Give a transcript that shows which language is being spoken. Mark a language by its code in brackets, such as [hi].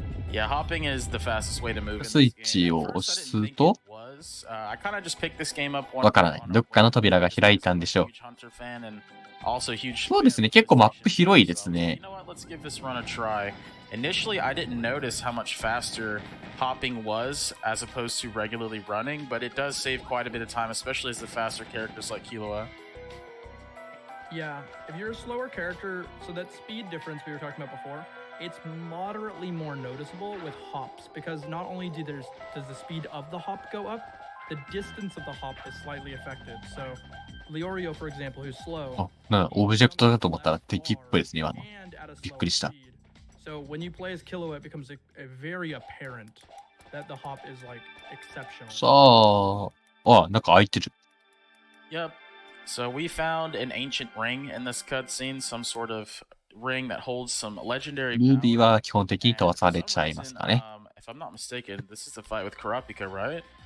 [en] Yeah, hopping is the fastest way to move. [ja] スイッチを押すと、 [en] I kind of just picked this game up [ja] わからない。どっかの扉が開いたんでしょう。 [en] Also huge. [ja] そうですね。結構マップ広いですね。 [en] You know what? Let's give this run a try. Initially, I didn't notice how much faster hopping was as opposed to regularly running, but it does save quite a bit of time, especially as the faster characters like Killua. Yeah, if you're a slower character, so that speed difference we were talking about before, it's moderately more noticeable with hops because not only does the speed of the hop go up, the distance of the hop is slightly affected. So, Leorio, for example, who's slow. [ja] オブジェクトだと思ったら敵っぽいですね、今の。びっくりした。 [en] So when you play as Killua, it becomes very apparent that the hop is like exceptional. [ja] さあ、なんか開いてる。 [en] Yep. So we found an ancient ring in this cutscene, some sort of ring that holds some legendary. [ja] ルービーは基本的に飛ばされちゃいますかね。 [en] If I'm not mistaken, this is the fight with Kurapika, right?